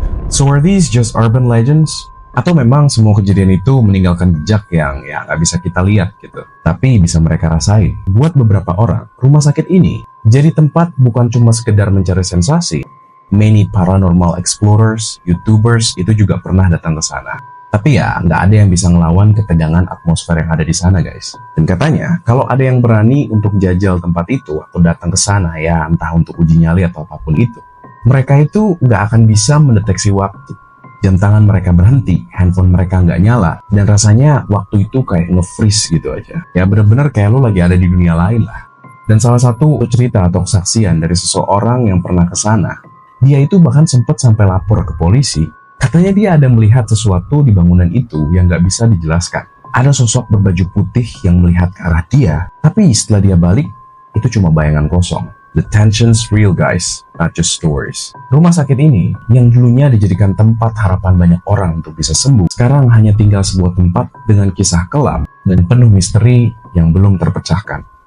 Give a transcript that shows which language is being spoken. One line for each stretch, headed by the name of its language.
English: So are these just urban legends?
Indonesian: Atau memang semua kejadian itu meninggalkan jejak yang ya nggak bisa kita lihat gitu, tapi bisa mereka rasain. Buat beberapa orang, rumah sakit ini jadi tempat bukan cuma sekedar mencari sensasi.
English: Many paranormal explorers,
Indonesian: YouTubers itu juga pernah datang ke sana. Tapi ya nggak ada yang bisa ngelawan ketegangan atmosfer yang ada di sana guys. Dan katanya kalau ada yang berani untuk jajal tempat itu atau datang ke sana ya entah untuk uji nyali atau apapun itu, mereka itu nggak akan bisa mendeteksi waktu. Jam tangan mereka berhenti, handphone mereka nggak nyala, dan rasanya waktu itu kayak nge-freeze gitu aja. Ya bener-bener kayak lo lagi ada di dunia lain lah. Dan salah satu cerita atau kesaksian dari seseorang yang pernah ke sana, dia itu bahkan sempat sampai lapor ke polisi. Katanya dia ada melihat sesuatu di bangunan itu yang nggak bisa dijelaskan. Ada sosok berbaju putih yang melihat ke arah dia, tapi setelah dia balik, itu cuma bayangan kosong.
English: The tension's real guys, not just stories.
Indonesian: Rumah sakit ini, yang dulunya dijadikan tempat harapan banyak orang untuk bisa sembuh, sekarang hanya tinggal sebuah tempat dengan kisah kelam dan penuh misteri yang belum terpecahkan.